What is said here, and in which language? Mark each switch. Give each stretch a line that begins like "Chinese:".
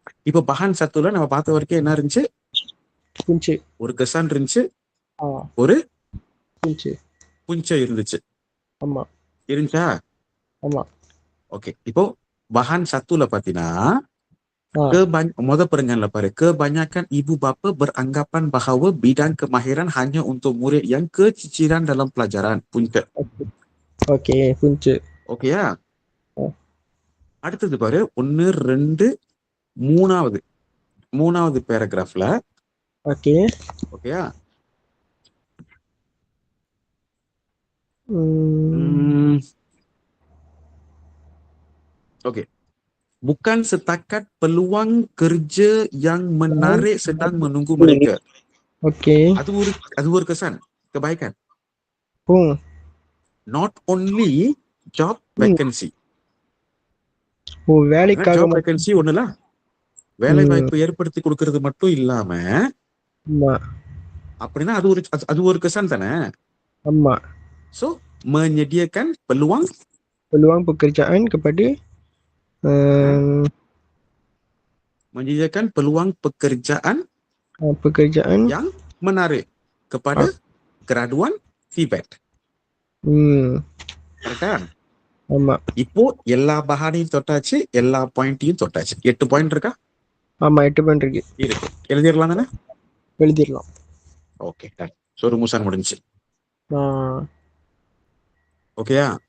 Tamil: இப்போ பஹான் சத்துல நம்ம பார்த்த வரைக்கும் என்ன இருந்துச்சு? புஞ்சு. ஒரு கசான் இருந்துச்சு, ஆ, ஒரு புஞ்சு. புஞ்சை இருந்துச்சு. ஆமா. இருந்துச்சா? ஆமா. ஓகே. இப்போ bahan satuல பாத்தீங்கன்னா ஆ, முத பெருங்கல்ல பாரு,
Malay: kebanyakan ibu bapa beranggapan bahawa bidang kemahiran hanya untuk murid yang keciciran dalam pelajaran. Punca.
Tamil: Okay. Okay, புஞ்சு. ஓகேயா? ஆ, அடுத்தது பாரு, 1 2 மூணாவது பேராகிராஃப்ல, ஓகே. ஓகேயா? ம், okay.
Malay: Bukan setakat peluang kerja yang menarik sedang menunggu mereka.
Tamil: Okay. அது ஒரு kesan, kebaikan. ம்,
English: Not only job ம். vacancy.
Tamil: ஓ, வேலைக்காக ஜாப் மட்டும். வேகன்சி ஒண்ணுல வேலை ம், வாய்ப்பு ஏற்படுத்தி கொடுக்கறது மட்டும் இல்லாம, ஆமா. அப்படின்னா அது ஒரு kesan தானே. ஆமா.
Malay: So menyediakan peluang Peluang pekerjaan kepada menyediakan peluang pekerjaan pekerjaan. yang menarik kepada graduan TVET.
Tamil: கரெக்டா? ஆமா. இப்போ எல்லா பஹானையும் தொட்டாச்சு, எல்லா பாயிண்டையும் தொட்டாச்சு. 8 பாயிண்ட் இருக்கா? ஆமா, 8 பாயிண்ட் இருக்கு. எழுதிடலாம் தானே? எழுதிடலாம். ஓகே, ஸோ ரூமுசான் முடிஞ்சு. ஆ, ஓகேயா?